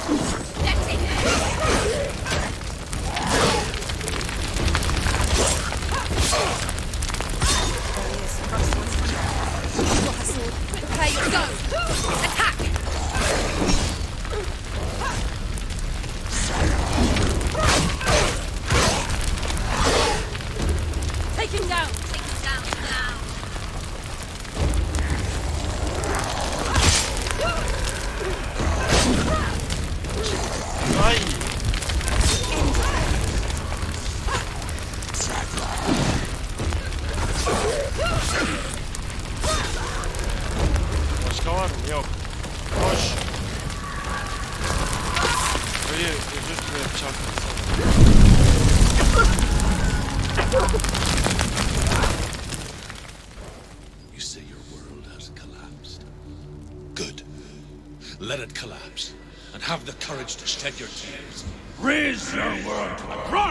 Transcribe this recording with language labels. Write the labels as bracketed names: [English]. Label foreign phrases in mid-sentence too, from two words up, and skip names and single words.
[English] Okay, go! Attack! Take him down! Take him down now! Ay! [Turkish] Başka var mı? Yok. Koş. Hayır, özür dilerim, çarptım sana. [English] You say your world has collapsed. Good. Let it collapse. And have the courage to shed your tears. Raise your world to the pride!